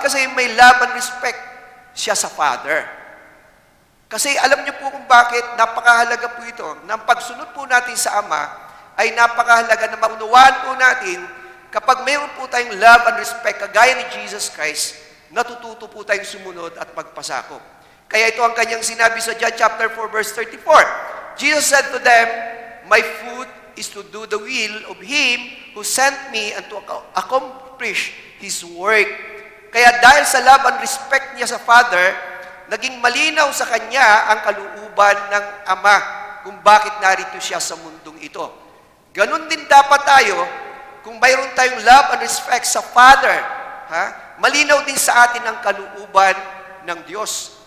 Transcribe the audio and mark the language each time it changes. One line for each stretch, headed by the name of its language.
Filipino: Kasi may love and respect siya sa Father. Kasi alam niyo po kung bakit napakahalaga po ito. Nang pagsunod po natin sa Ama, ay napakahalaga na maunawaan po natin kapag mayroon po tayong love and respect kagaya ni Jesus Christ, natututo po tayong sumunod at magpasakop. Kaya ito ang kanyang sinabi sa John chapter 4 verse 34.
English: Jesus said to them, my food is to do the will of Him who sent me and to accomplish His work.
Filipino: Kaya dahil sa love and respect niya sa Father, naging malinaw sa kanya ang kalooban ng Ama kung bakit narito siya sa mundong ito. Ganon din dapat tayo kung mayroon tayong love and respect sa Father, malinaw din sa atin ang kalooban ng Diyos.